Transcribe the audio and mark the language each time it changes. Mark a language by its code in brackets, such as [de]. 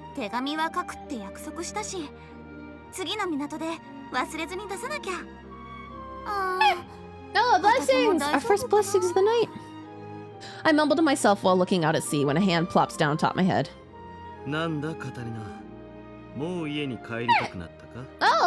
[ja] 手紙は書くって約束したし、次の港で忘れずに出さなきゃ。 [en] Oh, blessings! Our first blessings of the night. I mumbled to myself while looking out at sea when a hand plops down atop my head. [ja] なんだカタリナ、もう家に帰りたくなったか？